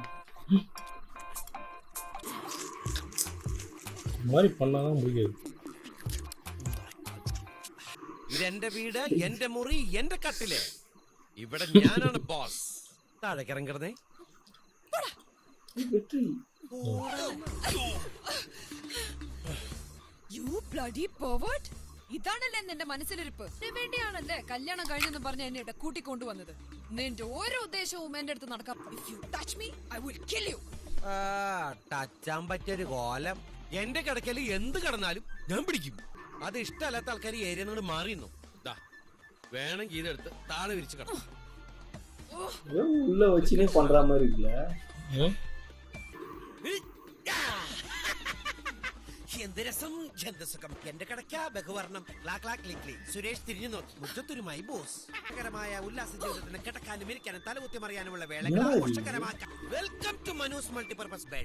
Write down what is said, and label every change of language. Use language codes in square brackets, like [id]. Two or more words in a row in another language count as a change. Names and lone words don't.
[ta] மாதிரி பண்ணாதான் முடியாது. [ml] ഇതെന്റെ വീട്, എന്റെ മുറി, എന്റെ കട്ടില്. ഇവിടെ ഞാനാണ് ബോസ്. താഴേക്ക് ഇറങ്ങരുതേ. [en] You bloody pervert! [ml] ഇതാണല്ലേ നിന്റെ മനസ്സിലിരിപ്പ്? വേണ്ടിയാണല്ലേ കല്യാണം കഴിഞ്ഞെന്ന് പറഞ്ഞ എന്നെ കൂട്ടിക്കൊണ്ടുവന്നത്? നിന്റെ ഓരോ ഉദ്ദേശവും എന്റെ അടുത്ത് നടക്കാം. [en] If you touch me, I will kill you. [ml] ടച്ചാൻ പറ്റിയൊരു കോലം. എന്റെ കിടക്കല് എന്ത് കിടന്നാലും ഞാൻ പിടിക്കും. അത് ഇഷ്ടമല്ലാത്ത ആൾക്കാർ ഏരിയ നിന്ന് മാറിയുന്നു. വേണമെങ്കിൽ ഇതെടുത്ത് താഴെ വിരിച്ച് കിടക്കും. [ta] உள்ள வச்சுனே பண்ற மாதிரி இருக்குல்ல. [ml] എന്ത് രസം, എന്ത് സുഖം. എന്റെ കിടക്ക ബഹുവർണം. സുരേഷ് തിരിഞ്ഞു നോക്കി. മുറ്റത്തൊരുമായി ബോസ്. മായ ഉല്ലാസ ജീവിതത്തിന് കിടക്കാനും ഇരിക്കാനും തലകുത്തി മറിയാനുമുള്ള വേളകൾ ആഘോഷകരമാക്കാം. [en] Welcome to Manu's multipurpose bed.